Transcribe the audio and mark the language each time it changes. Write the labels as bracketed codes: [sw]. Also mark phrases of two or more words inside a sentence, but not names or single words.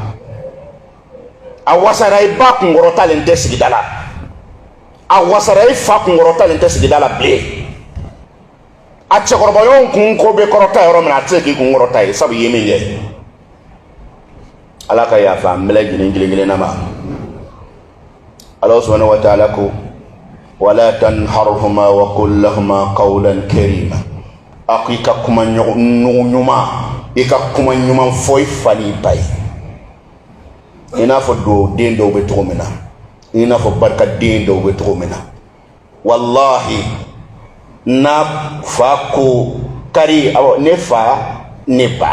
[bm] a wasara i ba kunkɔrɔtalen tɛ sigida la a wasara i fa kunkɔrɔtalen tɛ sigida la bilen a cɛkɔrɔbaɲɔgɔn kun ko bɛ kɔrɔta yɔrɔ min na a tɛ se k'i kun kɔrɔta ye sabu i ye min kɛ ala ka yafa an bɛɛ lajɛlen kelen-kelenna ma ala subhanahu wa ta'ala ko [ar] ولا تنهرهما وقل لهما قولا كريما [bm] a ko i ka kuma ɲuman i ka kuma ɲuman fɔ i fa n'i ba ye i n'a fɔ do den dɔw bɛ cogo min na i n'a fɔ barika den dɔw bɛ cogo min na wallahi na fa ko kari awɔ ne fa ne ba